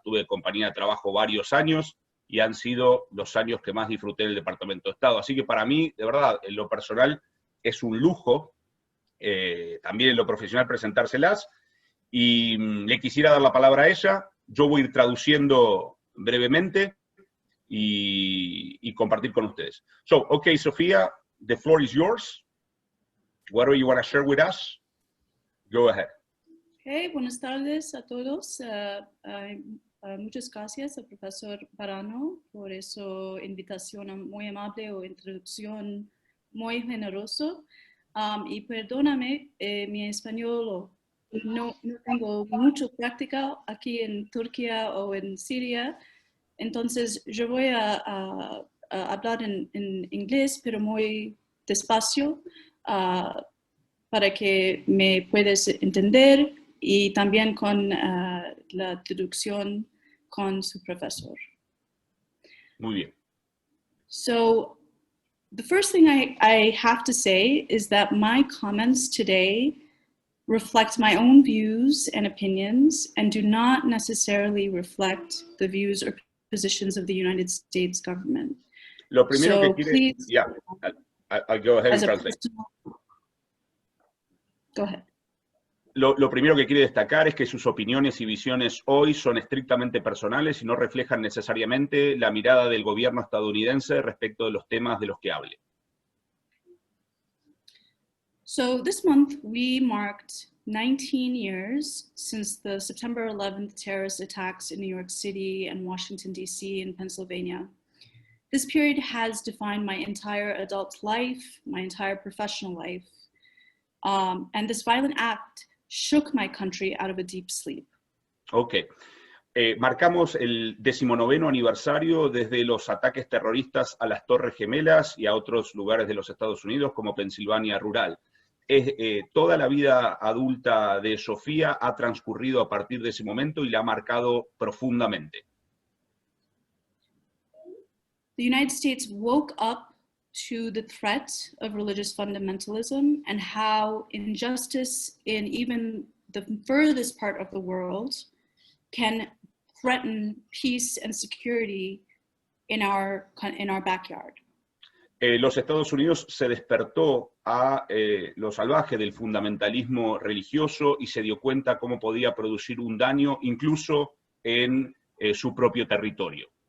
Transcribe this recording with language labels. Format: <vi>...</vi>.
<es>Tuve compañía de trabajo varios años y han sido los años que más disfruté del Departamento de Estado. Así que para mí, de verdad, en lo personal, es un lujo, también en lo profesional, presentárselas. Y le quisiera dar la palabra a ella. Yo voy a ir traduciendo brevemente y compartir con ustedes.</es> <en>So, okay, Sofía, the floor is yours. Whatever you want to share with us, go ahead.</en> <es>Okay, buenas tardes a todos. Muchas gracias al profesor Marano por su invitación muy amable o introducción muy generoso. Y perdóname, mi español no tengo mucha práctica aquí en Turquía o en Siria. Entonces, yo voy a hablar en inglés, pero muy despacio, para que me puedas entender, y también con la traducción con su profesor. Muy bien.</es> <en>So, the first thing I have to say is that my comments today reflect my own views and opinions and do not necessarily reflect the views or positions of the United States government.</en> <es>Lo primero</es> <en>So</en> <es>que quiere...</es> <en>please, Yeah, I'll go ahead and translate. Go ahead.</en> <es>Lo primero que quiere destacar es que sus opiniones y visiones hoy son estrictamente personales y no reflejan necesariamente la mirada del gobierno estadounidense respecto de los temas de los que hable.</es> <en>So this month we marked 19 years since the September 11th terrorist attacks in New York City and Washington, D.C. and Pennsylvania. This period has defined my entire adult life, my entire professional life. And this violent act shook my country out of a deep sleep. Ok.</en> <es>Marcamos el 19º aniversario desde los ataques terroristas a las Torres Gemelas y a otros lugares de los Estados Unidos como Pensilvania rural. Toda la vida adulta de Sofía ha transcurrido a partir de ese momento y la ha marcado profundamente.</es> <en>The United States woke up to the threat of religious fundamentalism and how injustice in even the furthest part of the world can threaten peace and security in our backyard.</en> <es>Los Estados Unidos se despertó a lo salvaje del fundamentalismo religioso y se dio cuenta cómo podía producir un daño incluso en su propio territorio.</es>